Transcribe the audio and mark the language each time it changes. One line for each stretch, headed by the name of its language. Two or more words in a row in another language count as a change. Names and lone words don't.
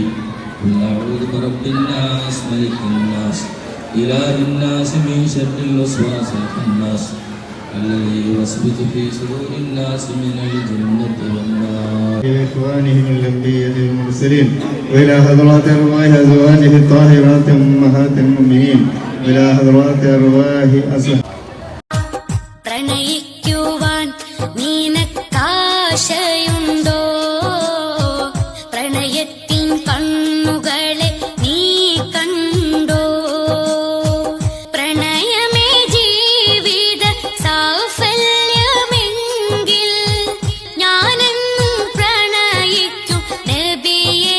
Arabic: قل أعوذ برب الناس ملك الناس إله الناس من شر الوسواس الخناس الذي يوسوس في صدور الناس من الجنة والنار. إلى إخوانهم الأنبياء المرسلين وإلى حضرات أرواح أزواجه الطاهرات أمهات المؤمنين وإلى حضرات أرواح أصحابه.
Malayalam: പ്രണയിക്കുവാൻ നിനക്കാശയുണ്ടോ? പ്രണയത്തിൻ കണ്ണുകളെ നീ കണ്ടോ? പ്രണയമേ ജീവിത സാഫല്യമെങ്കിൽ ഞാനെന്നും പ്രണയിക്കും നബിയേ.